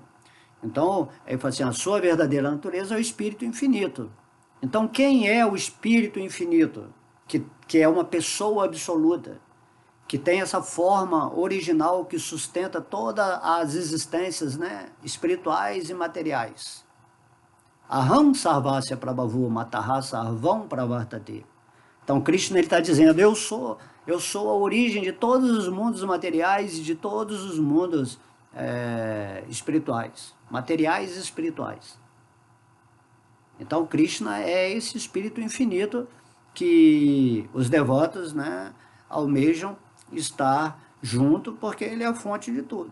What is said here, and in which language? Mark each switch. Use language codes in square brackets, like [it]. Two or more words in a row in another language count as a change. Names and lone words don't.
[pt] Então, ele fala assim, a sua verdadeira natureza é o espírito infinito. Então, quem é o espírito infinito? Que é uma pessoa absoluta, que tem essa forma original que sustenta todas as existências, né, espirituais e materiais. [sa] अहं सर्वस्य प्रभवो मत्तः सर्वं प्रवर्तते. [pt] Então, Krishna está dizendo, eu sou a origem de todos os mundos materiais e de todos os mundos espirituais, materiais e espirituais. Então, Krishna é esse espírito infinito que os devotos, né, almejam estar junto, porque ele é a fonte de tudo.